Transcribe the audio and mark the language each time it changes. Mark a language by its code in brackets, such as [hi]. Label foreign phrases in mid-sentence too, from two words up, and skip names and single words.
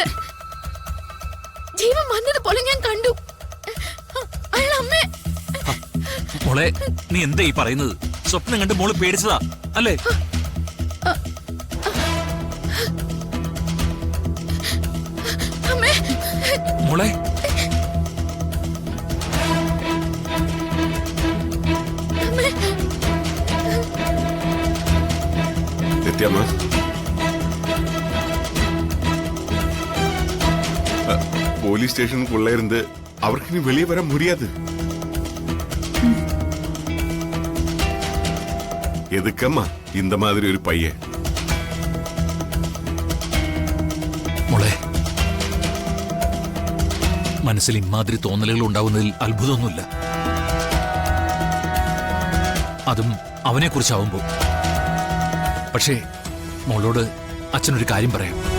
[ml] ജീവൻ വന്നതുപോലെ ഞാൻ കണ്ടു. മോളെ, നീ എന്താ ഈ പറയുന്നത്? സ്വപ്നം കണ്ട് മോള് പേടിച്ചതാ അല്ലേ? മോളെ, [ta] போலீஸ் ஸ்டேஷனுக்குள்ள இருந்து அவருக்கு நீ வெளியே வர முடியாது. எதுக்கம்மா இந்த மாதிரி ஒரு பையன்? [ml] മോളെ, മനസ്സിൽ ഇമാതിരി തോന്നലുകൾ ഉണ്ടാവുന്നതിൽ അത്ഭുതമൊന്നുമില്ല. അതും അവനെ കുറിച്ചാവുമ്പോ. പക്ഷേ മോളോട് അച്ഛനൊരു കാര്യം പറയാം.